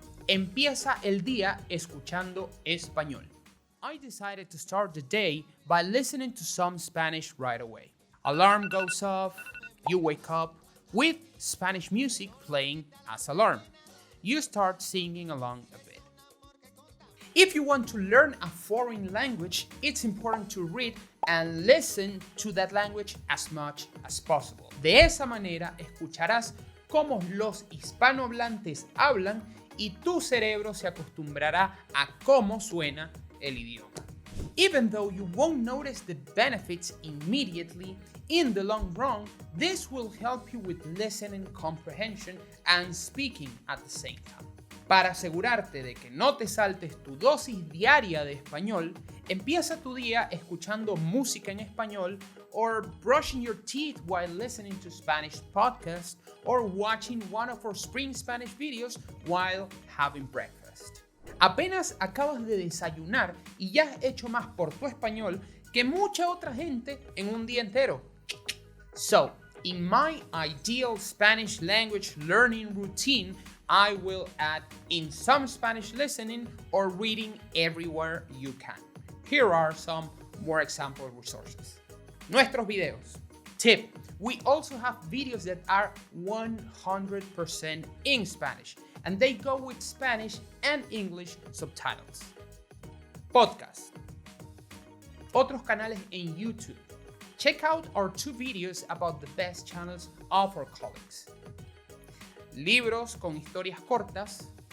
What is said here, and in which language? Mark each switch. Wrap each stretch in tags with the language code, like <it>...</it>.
<es>Empieza el día escuchando español.</es> <en>I decided to start the day by listening to some Spanish right away. Alarm goes off, you wake up with Spanish music playing as alarm. You start singing along a bit. If you want to learn a foreign language, it's important to read and listen to that language as much as possible.</en> <es>De esa manera escucharás cómo los hispanohablantes hablan y tu cerebro se acostumbrará a cómo suena el idioma.</es> <en>Even though you won't notice the benefits immediately, in the long run, this will help you with listening comprehension and speaking at the same time.</en> <es>Para asegurarte de que no te saltes tu dosis diaria de español, empieza tu día escuchando música en español</es> <en>or brushing your teeth while listening to Spanish podcasts or watching one of our Spring Spanish videos while having breakfast.</en> <es>Apenas acabas de desayunar y ya has hecho más por tu español que mucha otra gente en un día entero.</es> <en>So, in my ideal Spanish language learning routine, I will add in some Spanish listening or reading everywhere you can. Here are some more example resources.</en> <es>Nuestros videos.</es> <en>Tip: we also have videos that are 100% in Spanish, and they go with Spanish and English subtitles.</en> <es>Podcast. Otros canales en YouTube.</es> <en>Check out our 2 videos about the best channels of our colleagues.</en> <es>Libros con historias cortas.</es>